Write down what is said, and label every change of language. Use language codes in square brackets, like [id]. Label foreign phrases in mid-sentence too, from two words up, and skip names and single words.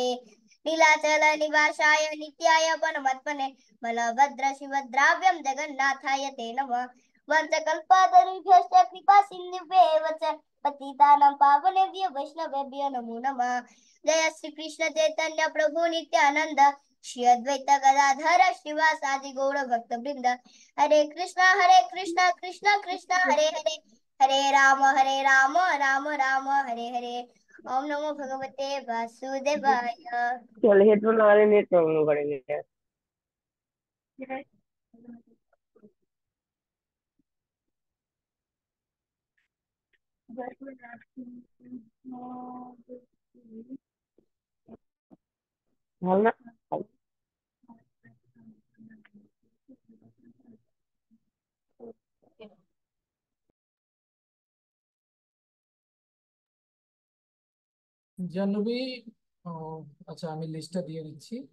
[sa] नीलाचल निवासाय नित्याय परमात्मने बलभद्र सुभद्राभ्यां जगन्नाथाय ते नमः। वंशकल्पतरुभ्यश्च कृपा सिन्धुभ्येव च पतितानां पावनेभ्यो वैष्णवेभ्यो नमो नमः। जय श्री कृष्ण चैतन्य प्रभु नित्यानंद श्री अद्वैत गदाधर श्रीवासादि गौर भक्त वृंद। हरे कृष्णा कृष्णा कृष्णा हरे हरे हरे राम राम राम हरे हरे। ओम नमो भगवते वासुदेवाय। [hi] चल हेडफोन वाले नेट प्रॉब्लम करेंगे यार। [bn] ভালো না। জাহ্নবী, ও আচ্ছা, আমি লিস্টটা দিয়ে দিচ্ছি।